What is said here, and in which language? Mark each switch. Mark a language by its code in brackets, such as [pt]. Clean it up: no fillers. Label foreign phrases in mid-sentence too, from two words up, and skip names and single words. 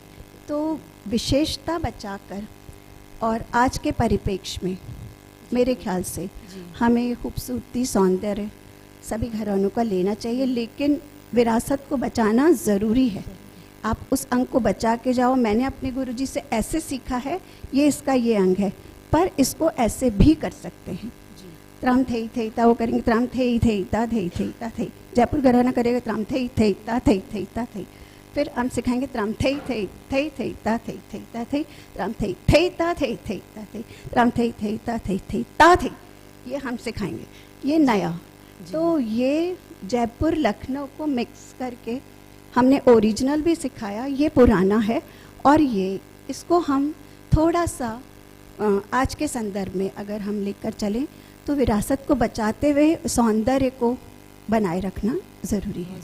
[hi] तो विशेषता बचाकर, और आज के परिप्रेक्ष्य में मेरे ख्याल से हमें खूबसूरती, सौंदर्य सभी घरानों का लेना चाहिए, लेकिन विरासत को बचाना ज़रूरी है। आप उस अंग को बचा के जाओ। मैंने अपने गुरुजी से ऐसे सीखा है, ये इसका ये अंग है, पर इसको ऐसे भी कर सकते हैं। त्राम थई थई ता, वो करेंगे त्राम थई थई ता थई थई ता थई। जयपुर घराना करेगा त्राम थई थई ता थई थई ता थई। फिर हम सिखाएंगे त्राम थई थई थई थई ता थई थई ता थई, त्राम थई थई ता थई थई ता थई, त्राम थई थई ता थई थई ता थई। ये हम सिखाएंगे, ये नया। तो ये जयपुर लखनऊ को मिक्स करके हमने ओरिजिनल भी सिखाया, ये पुराना है, और ये इसको हम थोड़ा सा आज के संदर्भ में अगर हम लेकर चलें तो विरासत को बचाते हुए सौंदर्य को बनाए रखना ज़रूरी है।